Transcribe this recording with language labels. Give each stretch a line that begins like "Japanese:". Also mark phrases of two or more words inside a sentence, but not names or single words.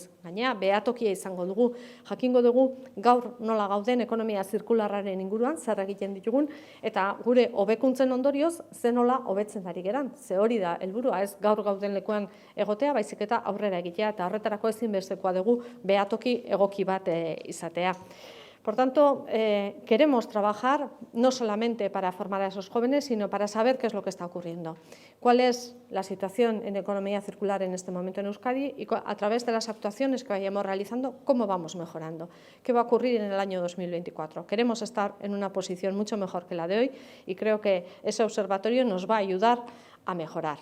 Basque: Gainera, behatokia izango dugu, jakingo dugu gaur nola gauden ekonomia zirkularraren inguruan, zer egiten ditugun, eta gure hobekuntzen ondorioz, ze nola hobetzen ari geran. Ze hori da helburua, ez gaur gauden lekuan egotea, baizik eta aurrera egitea, eta horretarako ezinbestekoa dugu behatoki egoki bat izatea.
Spanish: Por tanto, queremos trabajar no solamente para formar a esos jóvenes, sino para saber qué es lo que está ocurriendo. Cuál es la situación en economía circular en este momento en Euskadi y a través de las actuaciones que vayamos realizando, cómo vamos mejorando. ¿Qué va a ocurrir en el año 2024? Queremos estar en una posición mucho mejor que la de hoy y creo que ese observatorio nos va a ayudar a mejorar.